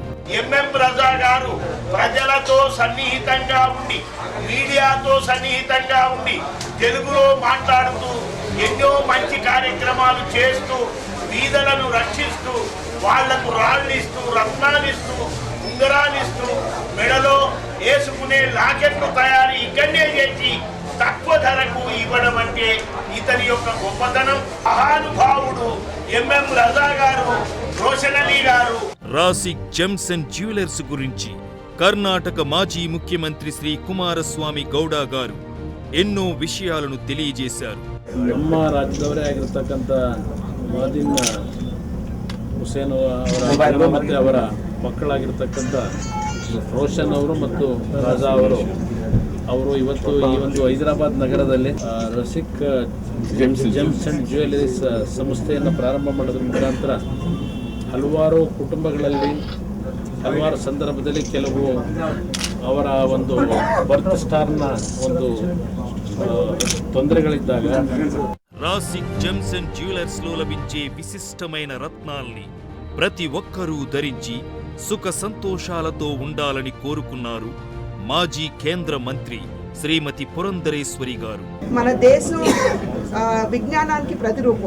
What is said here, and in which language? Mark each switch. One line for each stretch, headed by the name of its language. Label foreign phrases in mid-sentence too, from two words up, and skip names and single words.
Telugu: ఎంఎం రజా గారు ప్రజలతో సన్నిహితంగా ఉండి, మీడియాతో సన్నిహితంగా ఉండి, తెలుగులో మాట్లాడుతూ ఎన్నో మంచి కార్యక్రమాలు చేస్తూ బీదలను రక్షిస్తూ వాళ్లకు రాళ్ళిస్తూ రత్నాలిస్తూ ఉంగరాలిస్తూ మెడలో వేసుకునే లాకెట్లు తయారీ ఇక్కడనే చేసి తక్కువ ధరకు ఇవ్వడం అంటే ఇతని యొక్క గొప్పతనం. మహానుభావుడు ఎంఎం రజా గారు, రోషన్ అలీ గారు. రాసిక్ జెమ్స్ అండ్ జ్యువెలర్స్ గురించి కర్ణాటక మాజీ ముఖ్యమంత్రి శ్రీ కుమారస్వామి ಗೌಡ గారు ఎన్నో విషయాలను తెలియజేశారు.
Kannada: ನಮ್ಮ ರಾಜ್ಯದವರೇ ಆಗಿರತಕ್ಕಂಥ ಮಾದಿನ್ ಹುಸೇನ್ ಅವರ ಮತ್ತು ಅವರ ಮಕ್ಕಳಾಗಿರ್ತಕ್ಕಂಥ ರೋಷನ್ ಅವರು ಮತ್ತು ರಾಜಾ ಅವರು ಇವತ್ತು ಈ ಒಂದು ಹೈದರಾಬಾದ್ ನಗರದಲ್ಲಿ ರಸಿಕ್ ಜೆಮ್ಸ್ ಅಂಡ್ ಜ್ಯುವೆಲರೀಸ್ ಸಂಸ್ಥೆಯನ್ನು ಪ್ರಾರಂಭ ಮಾಡೋದ್ರ ಮುಖಾಂತರ ಹಲವಾರು ಕುಟುಂಬಗಳಲ್ಲಿ ಹಲವಾರು ಸಂದರ್ಭದಲ್ಲಿ ಕೆಲವು ಅವರ ಒಂದು ಬರ್ತ್ ಸ್ಟಾರ್ನ ಒಂದು ತೊಂದರೆಗಳಿದ್ದಾಗ
Telugu: రాసిక్ జెమ్స్ అండ్ జ్యువెలర్స్ లో లభించే విశిష్టమైన రత్నాల్ని ప్రతి ఒక్కరూ ధరించి సుఖ సంతోషాలతో ఉండాలని కోరుకున్నారు మాజీ కేంద్ర మంత్రి శ్రీమతి పురంధరేశ్వరి గారు. మన దేశం విజ్ఞానానికి ప్రతిరూపం.